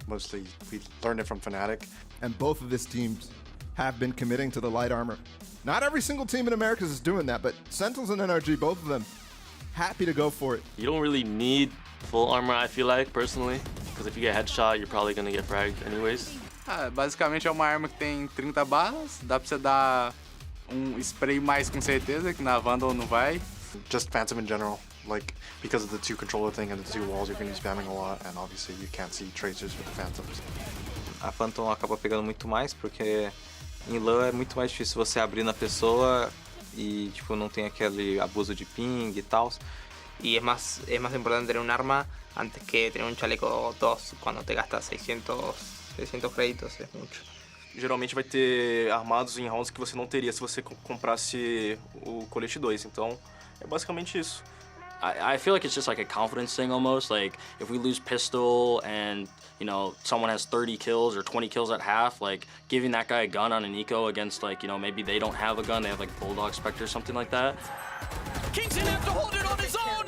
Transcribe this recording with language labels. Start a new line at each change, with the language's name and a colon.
English: Mostly we learned it from Fnatic. And both of these teams have been committing to the light armor. Not every single team in Americas is doing that, but Sentinels and NRG, both of them, happy to go for it. You don't really need full armor, I feel like, personally. Because if you get headshot, you're probably going to get fragged anyways.
Portuguese: Basicamente é uma arma que tem 30 balas, dá pra você dar spray mais com certeza, que na Vandal não vai.
English: Just Phantom in general, like because of the two controller thing and the two walls, you're going to be spamming a lot, and obviously you can't see tracers with the Phantoms.
Portuguese: A Phantom acaba pegando muito mais, porque em LAN é muito mais difícil você abrir na pessoa y tipo, no tem aquele abuso de ping y tal.
Spanish: Y es más importante tener un arma antes que tener un chaleco 2 cuando te gastas 600 créditos, es mucho.
Portuguese: Geralmente vai ter armados em rounds que você não teria se você comprasse o colete 2, então é basicamente isso.
English: I feel like it's just like a confidence thing almost. Like if we lose pistol and you know someone has 30 kills or 20 kills at half, like giving that guy a gun on an eco against like you know maybe they don't have a gun, they have like Bulldog Spectre or something like that. Kingston has to hold it on his own.